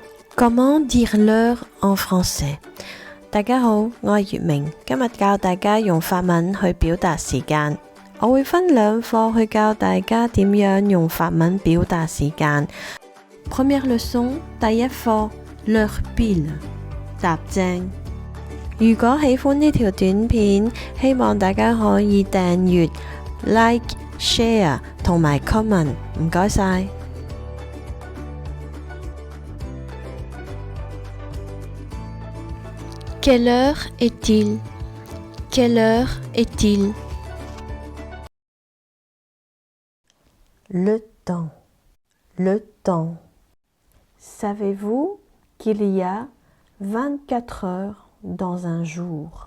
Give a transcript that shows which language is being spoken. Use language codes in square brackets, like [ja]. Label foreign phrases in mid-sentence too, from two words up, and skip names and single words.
[fr] Comment dire l'heure en français？ [yue] 大家好，我係月明，今日教大家用法文去表達時間。我會分兩課去教大家點樣用法文表達時間。 [fr] Première leçon， [yue] 第一課 [fr] l'heure pile， [yue] 踏正。如果喜歡呢條短片，希望大家可以訂閱、like、share 同埋 comment， 唔該晒。 [fr] Quelle heure est-il? Quelle heure est-il? Le temps. Le temps. Savez-vous qu'il y a 24 heures dans un jour?